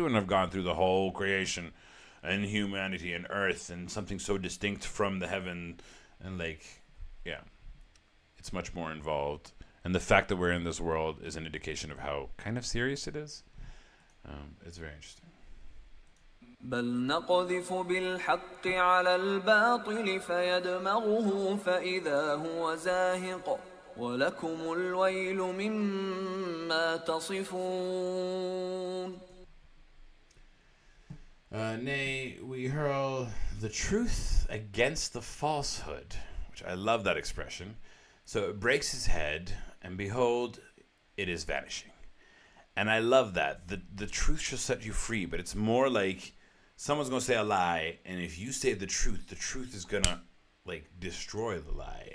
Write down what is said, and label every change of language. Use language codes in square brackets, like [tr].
[en] We wouldn't have gone through the whole creation and humanity and earth and something so distinct from the heaven. And it's much more involved. And the fact that we're in this world is an indication of how kind of serious it is. It's very interesting. [ar] بل نقذف بالحق على الباطل فيدمغه فإذا هو زاهق ولكم الويل مما تصفون. [en] Nay, we hurl the truth against the falsehood, which I love that expression. So it breaks his head, and behold, it is vanishing. And I love that. The truth shall set you free, but it's more like someone's going to say a lie, and if you say the truth is going to destroy the lie.